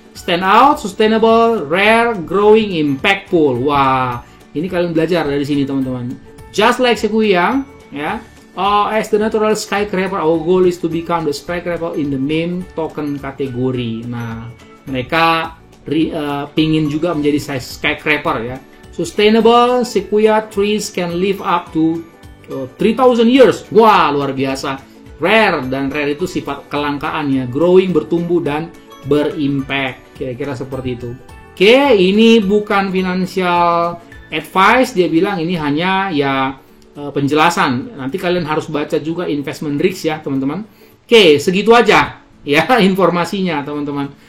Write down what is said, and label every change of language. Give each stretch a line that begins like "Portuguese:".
English: Stand out, sustainable, rare, growing, impactful.
Indonesian: Wah, ini kalian belajar dari sini teman-teman.
English: Just like Sequoia, ya. As the natural skyscraper, our goal is to become the skyscraper in the meme token kategori.
Indonesian: Nah, mereka pingin juga menjadi skyscraper ya.
English: Sustainable, Sequoia trees can live up to 3,000 years.
Indonesian: Wah, luar biasa. Rare, dan rare itu sifat kelangkaannya. Growing, bertumbuh, dan berimpact. Kira-kira seperti itu. Oke, ini bukan financial advice. Dia bilang ini hanya ya penjelasan. Nanti kalian harus baca juga investment risk ya, teman-teman. Oke, segitu aja ya informasinya, teman-teman.